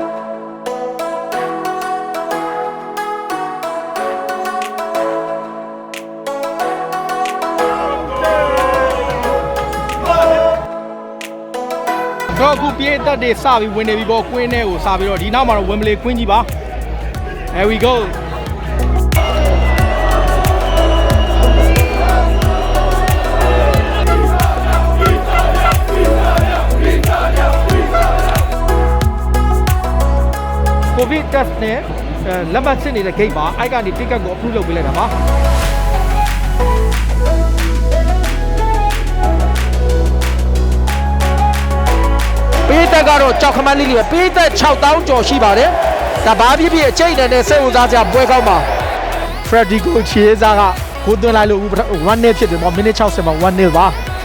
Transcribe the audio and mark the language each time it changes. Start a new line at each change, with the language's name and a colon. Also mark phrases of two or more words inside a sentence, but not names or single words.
Burmese: တော့အခုပြေးတက်တွေစပြီးဝင်နေပြီပေါ့ကွင်းထဲကိုစပြီးတော့ဒီနောက်မှာတော့ဝင်ဘလေကွင်းကြီးပါ
English: Here we go COVID test
Burmese: နဲ့လက်မှတ်စစ်နေတဲ့ gate ပါအဲ့ကနေ ticket ကို approve လုပ်ပေးလိုက်တာပါ ပေးတက်ကတော့ကြောက်ခမန်းလေးတွေပေးတက်6000ကျော်ရှိပါတယ်ဒါဘာဖြစ်ဖြစ်အကျိတ်နဲ့စိတ်ဝင်စားစရာပွဲကောင်းပါ Frederico Chiesa ကဂိုးသွင်းလိုက်လို့1-0ဖြစ်တယ်ပေါ့မိနစ်60မှာ1-0ပါ